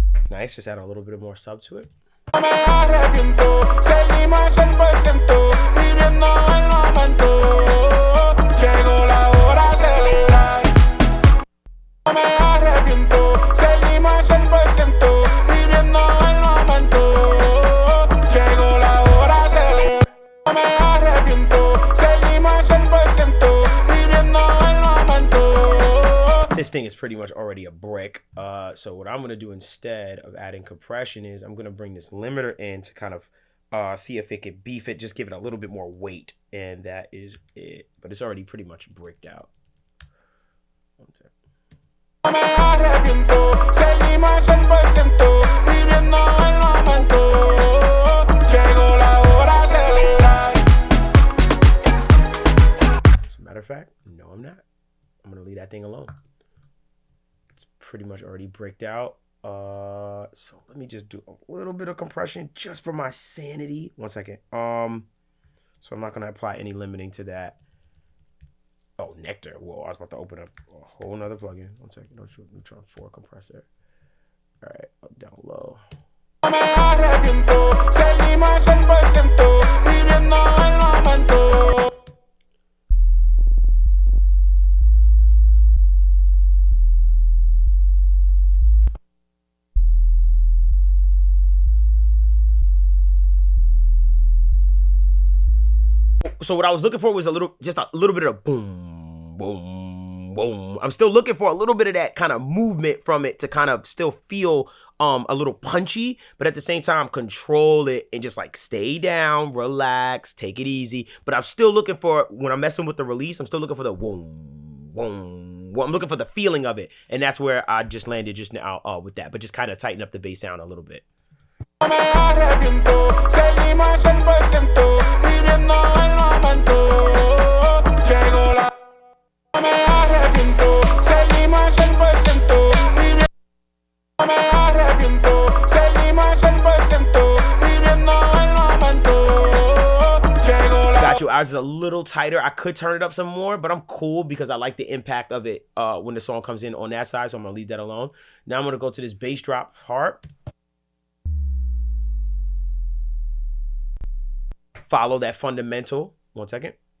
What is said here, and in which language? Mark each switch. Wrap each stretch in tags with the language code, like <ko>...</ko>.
<en>Nice, just add a little bit more sub to it.</en> <es>No me arrepiento, seguimos 100%, viviendo el momento. Llegó la hora de celebrar. No me arrepiento, seguimos 100%, viviendo el momento. Llegó la hora de celebrar. No me arrepiento, seguimos 100%, viviendo el momento.</es> <en>This thing is pretty much already a brick. So what I'm gonna do instead of adding compression is I'm gonna bring this limiter in to kind of see if it can beef it, just give it a little bit more weight, and that is it. But it's already pretty much bricked out. One second.</en> <es>No me arrepiento, seguimos 100%, viviendo el momento. Llegó la hora de celebrar.</es> <en>As a matter of fact, no, I'm not. I'm gonna leave that thing alone. It's pretty much already bricked out. So let me just do a little bit of compression just for my sanity. 1 second. So I'm not gonna apply any limiting to that. Oh, Nectar. Whoa, I was about to open up a whole nother plugin. 1 second. Neutron 4 compressor. All right, up, down low.</en> <es>No me arrepiento, seguimos 100%, viviendo el momento.</es> <en>So what I was looking for was just a little bit of boom, boom, boom. I'm still looking for a little bit of that kind of movement from it to kind of still feel a little punchy, but at the same time control it and just like stay down, relax, take it easy. But I'm still looking for, when I'm messing with the release, I'm still looking for the boom, boom. I'm looking for the feeling of it, and that's where I just landed just now with that. But just kind of tighten up the bass sound a little bit.</en> <es>No me arrepiento, seguimos 100%, viviendo el momento. Llegó la. No me arrepiento, seguimos 100%, viviendo. No me arrepiento, seguimos 100%, viviendo el momento. Llegó la.</es> <en>Got you. I was a little tighter. I could turn it up some more, but I'm cool because I like the impact of it when the song comes in on that side, so I'm gonna leave that alone. Now I'm gonna go to this bass drop part. Follow that fundamental. 1 second.</en>